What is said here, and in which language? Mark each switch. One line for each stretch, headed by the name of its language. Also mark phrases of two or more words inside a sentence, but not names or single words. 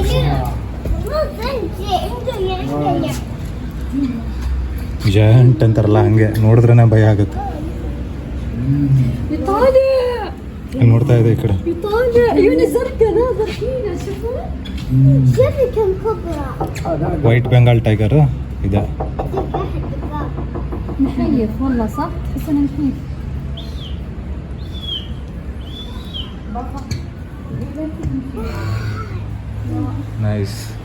Kannada: ಜಾಯಿಂಟ್ ಅಂತಾರಲ್ಲ ಹಂಗೆ, ನೋಡಿದ್ರೇ ಭಯ ಆಗುತ್ತೆ. ಇಲ್ಲಿ ನೋಡ್ತಾ ಇದೆ ಈ ಕಡೆ.
English: White Bengal tiger
Kannada: ಇದೆ.
Arabic: نحيف والله صح؟ تحس انا نحيف.
Kannada: ನೈಸ್.